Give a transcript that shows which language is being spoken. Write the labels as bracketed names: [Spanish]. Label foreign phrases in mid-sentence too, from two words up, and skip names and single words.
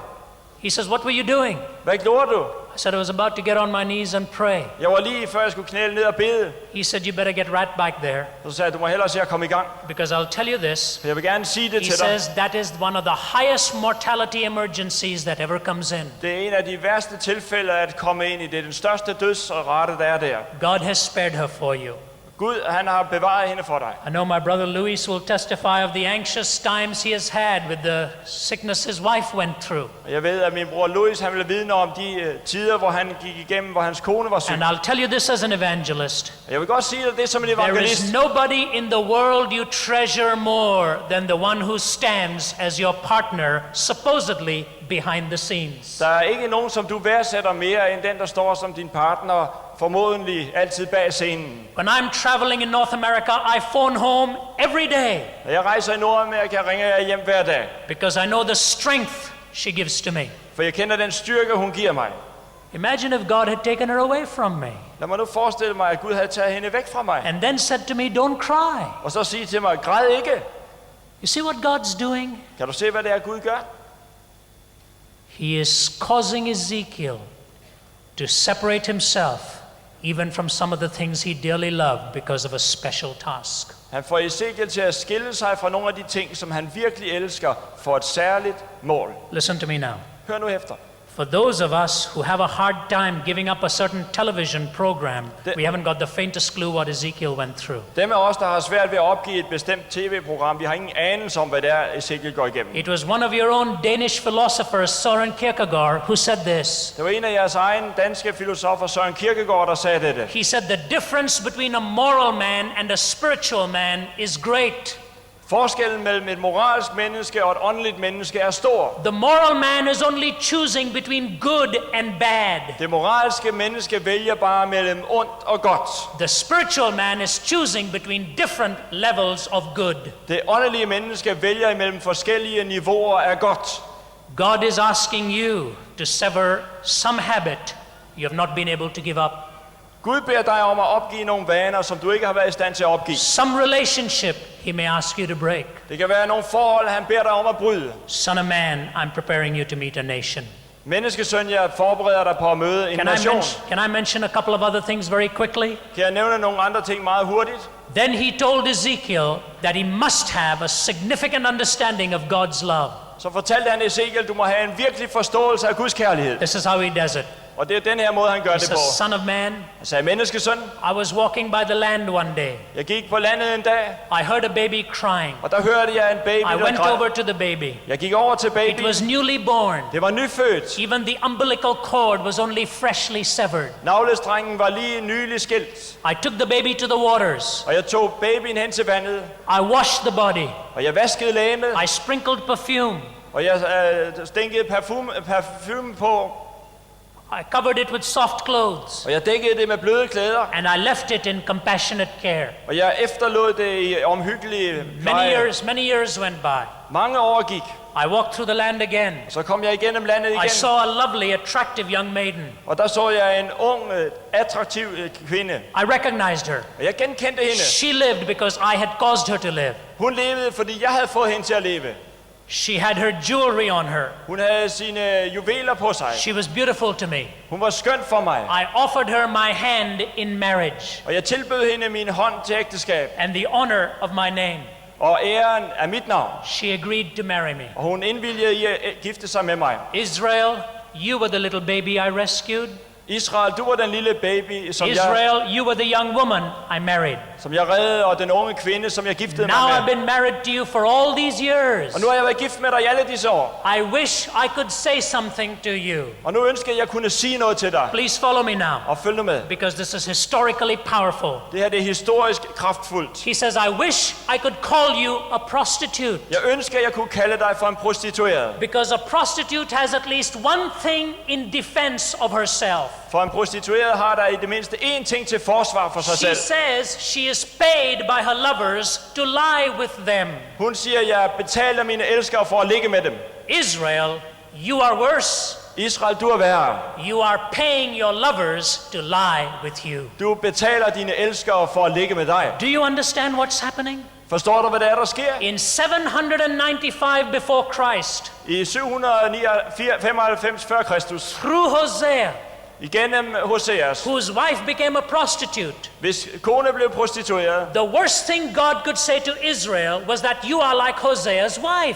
[English] He says, what were you doing? [Danish] Hvad gjorde du? [English] I said, I was about to get on my knees and pray. [Danish] Jeg var lige før jeg skulle knæle ned og bede. [English] He said, you better get right back there, [Danish] Så sagde jeg, du må hellere se at komme i gang. [English] because I'll tell you this. [Danish] For jeg vil gerne sige det [English] He [Danish] til dig. [English] says that is one of the highest mortality emergencies that ever comes in. [Danish] Det er en af de værste tilfælde at komme ind i. Det er den største dødsrate, der er der. [English] God has spared her for you. [Danish] Gud, han har bevaret hende for dig. [English] I know my brother Luis will testify of the anxious times he has had with the sickness his wife went through. [Danish] Jeg ved, at min bror Louis, han vil vidne om de tider, hvor han gik igennem, hvor hans kone var syg. [English] And I'll tell you this as an evangelist. [Danish] Jeg vil godt sige dig det som en [English] There [Danish] evangelist. [English] is nobody in the world you treasure more than the one who stands as your partner, supposedly behind the scenes. [Danish] Der er ikke nogen, som du værdsætter mere end den, der står som din partner, formodentlig altid bag scenen. [English] When I'm traveling in North America, I phone home every day. [Danish] Når jeg rejser i Nordamerika, ringer jeg hjem hver dag. [English] Because I know the strength she gives to me. [Danish] For jeg kender den styrke, hun giver mig. [English] Imagine if God had taken her away from me. [Danish] Lad mig nu forestille mig, at Gud havde taget hende væk fra mig. [English] And then said to me, don't cry. [Danish] Og så sige til mig, græd ikke. [English] You see what God's doing? [Danish] Kan du se, hvad det er, Gud gør? [English] He is causing Ezekiel to separate himself even from some of the things he dearly loved because of a special task. [Danish] Han får Ezekiel til at skille sig fra nogle af de ting, som han virkelig elsker, for et særligt mål. [English] Listen to me now. [Danish] Hør nu efter. [English] For those of us who have a hard time giving up a certain television program, we haven't got the faintest clue what Ezekiel went through. [Danish] Dem af os, der har svært ved at opgive et bestemt tv-program, vi har ingen anelse om, hvad det er, Ezekiel går igennem. [English] It was one of your own Danish philosophers, Søren Kierkegaard, who said this. [Danish] Det var en af jeres egne danske filosofer, Søren Kierkegaard, der sagde dette. [English] He said the difference between a moral man and a spiritual man is great. [Danish] Forskellen mellem et moralsk menneske og et åndeligt menneske er stor. [English] The moral man is only choosing between good and bad. [Danish] Det moralske menneske vælger bare mellem ondt og godt. [English] The spiritual man is choosing between different levels of good. [Danish] Det åndelige menneske vælger imellem forskellige niveauer af godt. [English] God is asking you to sever some habit you have not been able to give up. [Danish] Gud beder dig om at opgive nogle vaner, som du ikke har været i stand til at opgive. [English] Some relationship he may ask you to break. [Danish] Det kan være nogle forhold, han beder dig om at bryde. [English] Son of man, I'm preparing you to meet a nation. [Danish] Menneskesøn, jeg forbereder dig på at møde en nation. [English] Can I mention a couple of other things very quickly? [Danish] Kan jeg nævne nogle andre ting meget hurtigt? [English] Then he told Ezekiel that he must have a significant understanding of God's love. [Danish] Så fortalte han Ezekiel, du må have en virkelig forståelse af Guds kærlighed. [English] This is how he does it. [Danish] Og det er den her måde, han gør [English] He [Danish] det på. [English] says, son of man, [Danish] Han sagde, menneskesøn, [English] I was walking by the land one day. [Danish] jeg gik på landet en dag, [English] I heard a baby crying. [Danish] og der hørte jeg en baby, [English] I [Danish] der [English] went [Danish] græd. [English] over to the baby. [Danish] Jeg gik over til [English] It [Danish] babyen. [English] was newly born. [Danish] Det var nyfødt. [English] Even the umbilical cord was only freshly severed. [Danish] Navlestrengen var lige nylig skilt. [English] I took the baby to the waters. [Danish] Og jeg tog babyen hen til vandet, [English] I washed the body. [Danish] og jeg vaskede lægemet, [English] I sprinkled perfume. [Danish] og jeg stinkede parfume på, [English] I covered it with soft clothes. [Danish] og jeg dækkede det med bløde klæder, [English] And I left it in compassionate care. [Danish] og jeg efterlod det i omhyggelige pleje. [English] Many years went by. [Danish] Mange år gik, [English] I walked through the land again. [Danish] så kom jeg igennem landet [English] I [Danish] igen, [English] saw a lovely, attractive young maiden. [Danish] og der så jeg en ung, attraktiv kvinde, [English] I recognized her. [Danish] og jeg genkendte hende. [English] She lived because I had caused her to live. [Danish] Hun levede, fordi jeg havde fået hende til at leve. [English] She had her jewelry on her. [Danish] Hun havde sine juveler på sig. [English] She was beautiful to me. [Danish] Hun var skøn for mig, [English] I offered her my hand in marriage [Danish] og jeg tilbød hende min hånd til ægteskab [English] and the honor of my name. [Danish] og æren af mit navn. [English] She agreed to marry me. [Danish] Og hun indvilgede i at gifte sig med mig. [English] Israel, you were the little baby I rescued. [Danish] Israel, du var den lille baby, som [English] Israel, you were the young woman I married. [Danish] jeg reddede, og den unge kvinde, som jeg giftede [English] Now [Danish] mig [English] I've [Danish] med. [English] been married to you for all these years. [Danish] Og nu har jeg været gift med dig i alle disse år. [English] I wish I could say something to you. [Danish] Og nu ønsker jeg at kunne sige noget til dig. [English] Please follow me now, [Danish] Og følg nu med. [English] because this is historically powerful. [Danish] Det her det er historisk kraftfuldt. [English] He says, I wish I could call you a prostitute, [Danish] Jeg ønsker, at jeg kunne kalde dig for en prostitueret. [English] because a prostitute has at least one thing in defense of herself. [Danish] For en prostitueret har der i det mindste én ting til forsvar for sig [English] She [Danish] selv. [English] says she is paid by her lovers to lie with them. [Danish] Hun siger, jeg betaler mine elskere for at ligge med dem. [English] Israel, you are worse. [Danish] Israel, du er værre. [English] You are paying your lovers to lie with you. [Danish] Du betaler dine elskere for at ligge med dig. [English] Do you understand what's happening? [Danish] Forstår du, hvad det er, der sker? [English] In 795 before Christ, [Danish] I 795 før Kristus, [English] through Hosea, [Danish] igennem Hoseas, [English] whose wife became a prostitute. [Danish] hvis kone blev prostitueret, [English] The worst thing God could say to Israel was that you are like Hosea's wife.